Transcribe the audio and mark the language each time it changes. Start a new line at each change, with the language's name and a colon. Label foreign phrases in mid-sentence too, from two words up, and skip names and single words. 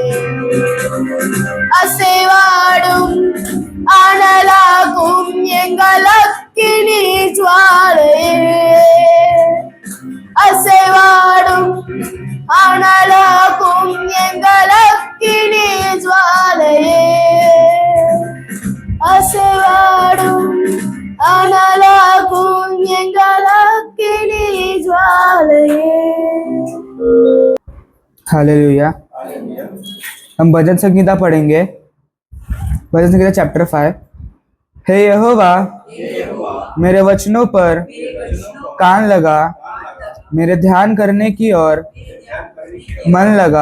Tamil: அசைவாடும் அனலாகும் எங்கள் அக்கினி ஜுவாலையே அசைவாடும் அனலாகும் எங்கள் அக்கினி ஜுவாலையே அசைவாடும் அனலாகும் எங்கள் அக்கினி ஜுவாலையே।
Hindi: हालेलुया। हम भजन संगीता पढ़ेंगे। भजन संगीता चैप्टर 5। हे यहोवा मेरे वचनों पर कान लगा, मेरे ध्यान करने की ओर मन लगा।